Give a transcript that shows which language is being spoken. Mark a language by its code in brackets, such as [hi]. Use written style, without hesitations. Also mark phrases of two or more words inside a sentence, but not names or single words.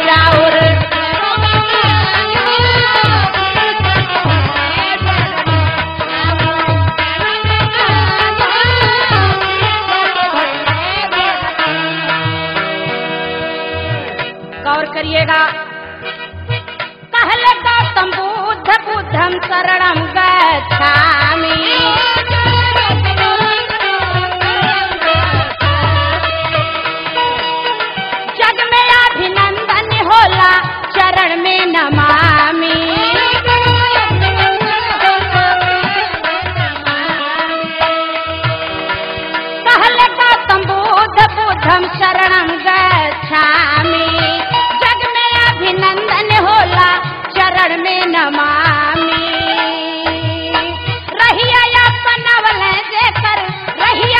[bho] राउर गौर करिएगा। कहले गौतम बुद्ध [pi] बुद्धम शरणम गच्छामि, [bho] चरण में नमामि। कहले गौतम बुद्ध [pi] बुद्धम शरणं गच्छामि, [bho] जग में अभिनंदन होला चरण में नमामि। रहिया अपनवल जेकर, रहिया